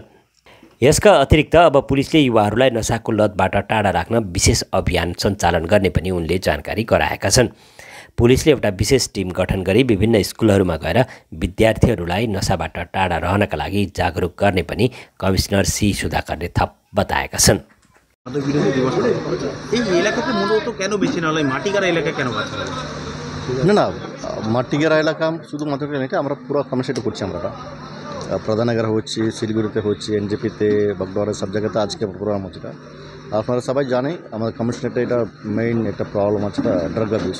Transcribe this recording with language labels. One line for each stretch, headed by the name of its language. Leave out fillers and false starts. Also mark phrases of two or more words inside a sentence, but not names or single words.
Nepali: यसका अतिरिक्त अब पुलिसले युवाहरूलाई नशाको लतबाट टाढा राख्न विशेष अभियान सञ्चालन गर्ने पनि उनले जानकारी गराएका छन्। पुलिसले एउटा विशेष टिम गठन गरी विभिन्न स्कुलहरूमा गएर विद्यार्थीहरूलाई नशाबाट टाढा रहनका लागि जागरुक गर्ने पनि कमिश्नर सी सुधाकरले थप बताएका छन्।
Bangla: না মাটিগেরা এলাকা শুধুমাত্র এটা আমরা পুরো কমিশনটা করছি। আমরা প্রধাননগর হচ্ছে, শিলিগুড়িতে হচ্ছে, এনজেপিতে, বাগডোয়ারা সব জায়গাতে আজকে প্রোগ্রাম হচ্ছে। আপনারা সবাই জানেন আমাদের কমিশনেরটা এটা মেইন একটা প্রবলেম আছে,
English: drug abuse.